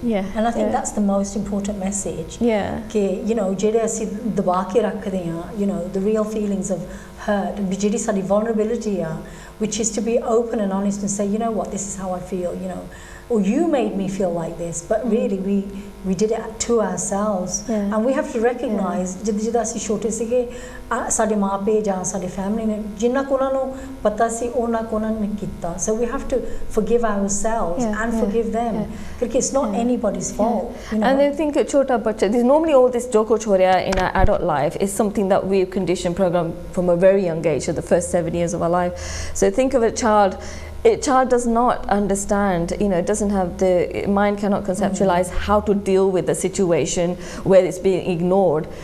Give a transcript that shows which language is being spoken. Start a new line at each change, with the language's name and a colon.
English: And I think that's the most important message. The real feelings of hurt, vulnerability, which is to be open and honest and say, you know what, this is how I feel, or you made me feel like this, but really we did it to ourselves. And we have to recognize
Punjabi: jida ਅਸੀਂ ਛੋਟੇ ਸੀਗੇ ਸਾਡੇ ਮਾਪੇ ਜਾਂ ਸਾਡੇ family ਨੇ ਜਿੰਨਾ ਕੋ ਉਹਨਾਂ ਨੂੰ ਪਤਾ ਸੀ ਉਹਨਾਂ ਕੋ ਉਹਨਾਂ ਨੇ ਕੀਤਾ.
English: So we have to forgive ourselves and forgive them, because it's not anybody's fault. And I think
Hindi: chota bacha,
English: there's normally all this
Hindi: jo kuch ho raha
English: in our adult life is something that we've conditioned program from a very young age, so the first 7 years of our life. So think of a child does not understand, it doesn't have the mind, cannot conceptualize how to deal with a situation where it's being ignored.